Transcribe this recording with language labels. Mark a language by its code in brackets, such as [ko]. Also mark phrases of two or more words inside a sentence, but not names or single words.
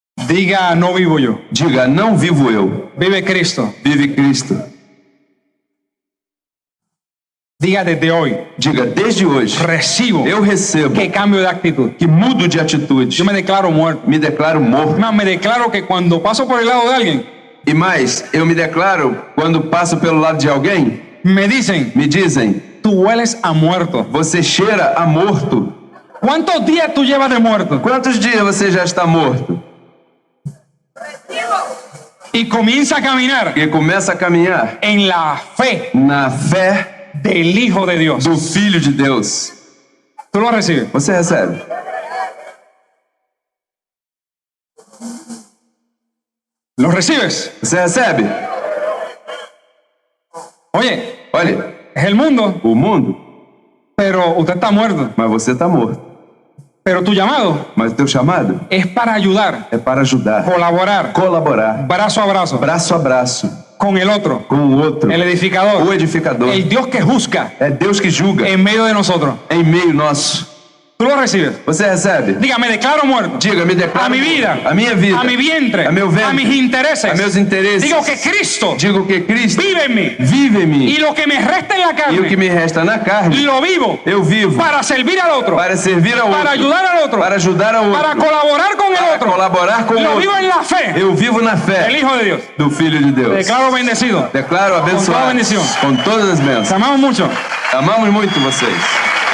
[es] Diga, no vivo yo, [pt] Diga, não vivo eu, [es] vive Cristo. [pt] vive Cristo. [es] Diga, desde hoy [pt] Diga, desde hoje, [es] recibo [pt] eu recebo [es] que cambio de actitud. [pt] que mudo de atitude. [es] Yo me declaro muerto. [pt] Me declaro morto. [es] Más, me declaro que cuando paso por el lado de alguien, [pt] E mais, eu me declaro, quando passo pelo lado de alguém, [es] me dicen, [pt] me dizem, [es] tú hueles a muerto. [pt] você cheira a morto. [es] ¿Cuántos días tú llevas de muerto? [pt] Quantos dias você já está morto? [es] Y comienza a caminar [pt] E começa a caminhar [es] en la fe [pt] na fé [es] del Hijo de Dios. [pt] do Filho de Deus. [es] Tú lo recibes. [pt] Você recebe? [es] ¿Lo recibes? [pt] Você recebe? [es] Oye, [pt] Olha, [es] es el mundo, [pt] o mundo, [es] pero usted está muerto. [pt] mas você está morto. [es] Pero tu llamado [pt] Mas o teu chamado [es] es para ayudar, [pt] é para ajudar, [es] colaborar, [pt] colaborar, [es] brazo a brazo, [pt] braço a braço, [es] con el otro, [pt] com o outro, [es] el edificador, [pt] o edificador. [es] el Dios que juzga [pt] É Deus que julga [es] en medio de nosotros. [pt] em meio nosso. [es] ¿Tú lo recibes? [pt] Você recebe? [es] Diga, me declaro muerto. [pt] Diga, me declaro [es] A mi vida, [pt] a minha vida, [es] a mi vientre, [pt] a meu ventre, [es] a mis intereses. [pt] a meus interesses. [es] Digo que Cristo [pt] Digo que Cristo [es] vive en mí. [pt] vive em mim. [es] Y lo que me resta en la [pt] E o que [es] carne, [pt] me resta na carne, [es] lo vivo [pt] eu vivo [es] para servir al otro, [pt] para servir ao [es] para [pt] outro, [es] ayudar al otro, [pt] para ajudar ao [es] para [pt] outro, [es] colaborar con el [pt] para [es] otro. [pt] colaborar com o [es] Lo [pt] outro. [es] vivo en la fe [pt] Eu vivo na [es] del [pt] fé [es] Hijo de Dios. [pt] do Filho de [es] Te [pt] Deus. [es] declaro bendecido. [pt] Declaro [es] toda [pt] abençoado [es] bendição. [pt] com todas as [es] Te [pt] bênçãos. [es] amamos mucho. [pt] Amamos muito vocês.